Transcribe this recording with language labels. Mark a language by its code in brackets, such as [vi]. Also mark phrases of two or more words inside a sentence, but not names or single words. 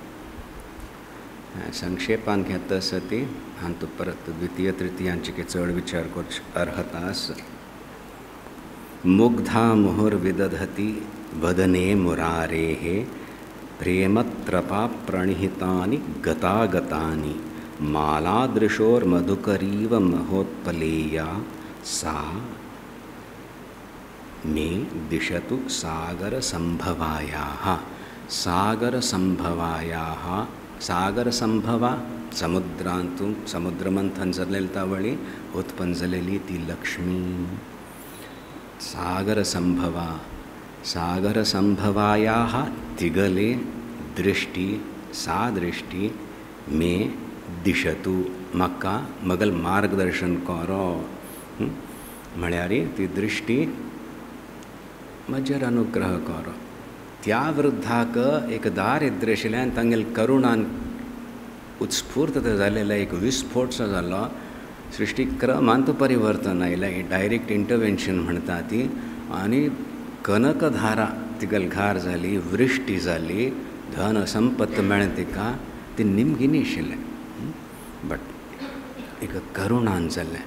[kok] संक्षेपान घेता आसा ती हांव तूं परत द्वितीय तृतीयांची चड विचार करची अर्हता आसा [sa] मुग्धा मुहुर्विदधती वदने मुरारेः प्रेमत्रपा प्रणिहितानि गतागतानि मालादृशोर्मधुकरीव महोत्पलेया सा मे दिशतु सागरसंभवायाः। [kok] सागरसंभवायाः सागरसंभवा समुद्रांतू समुद्रमंथन जाल्लेली वळी उत्पन्न जालेली ती लक्ष्मी। [sa] सागरसंभवा सागरसंभवायाः [kok] तिगले दृष्टी [sa] सा दृष्टी मे दिशतु [kok] म्हाका मगल मार्गदर्शन करो। म्हळ्यार ती दृष्टी म्हजेर अनुग्रह करो। त्या वृद्धाक एक दारिद्र्य आशिल्ल्यान तांगेल करुणान उत्स्फूर्त जालेलो एक विस्फोट जो जालो सृष्टिक्रमांत परिवर्तन आयलें [en] direct intervention [kok] म्हणटा ती आनी कनकधारा तिगल घार जाली वृश्टी जाली धन संपत्त मेळ्ळें तिका ती निमगिनी आशिल्लें बट एक करुणान जाल्लें।